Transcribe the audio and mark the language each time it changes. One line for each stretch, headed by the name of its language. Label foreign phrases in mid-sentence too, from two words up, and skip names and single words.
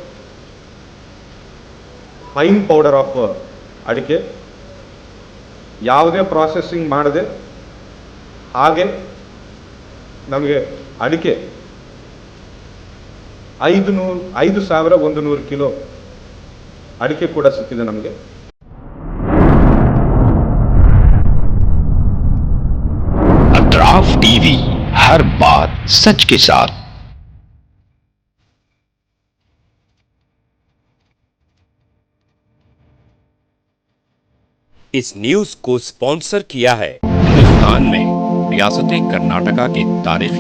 English: fine powder of
Kannada: ಅಡಿಕೆ, ಯಾವುದೇ ಪ್ರಾಸೆಸಿಂಗ್ ಮಾಡದೆ ಹಾಗೆ ನಮಗೆ ಅಡಿಕೆ 5100 ಕಿಲೋ ಅಡಿಕೆ ಕೂಡ ಸಿಕ್ಕಿದೆ ನಮಗೆ.
Urdu: اطراف ٹی وی، ہر بات سچ کے ساتھ. اس نیوز کو اسپانسر کیا ہے ہندوستان میں ریاست کرناٹکا کے تاریخی